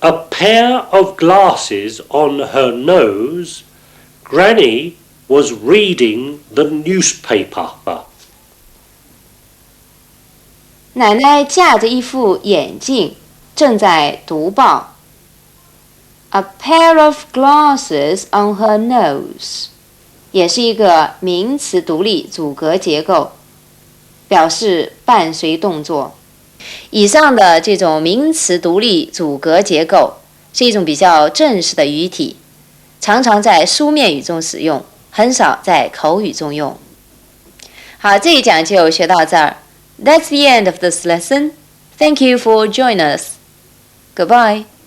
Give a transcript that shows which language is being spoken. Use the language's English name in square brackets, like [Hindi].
[English] pair of glasses on her nose, Granny was reading the newspaper. [Chinese] 奶奶架着一副眼镜，正在读报。 [English] A pair of glasses on her nose [Chinese] 也是一个名词独立阻隔结构，表示伴随动作。以上的这种名词独立阻隔结构是一种比较正式的语体，常常在书面语中使用，很少在口语中用。好，这一讲就学到这儿。 [English] That's the end of this lesson. Thank you for joining us. Goodbye.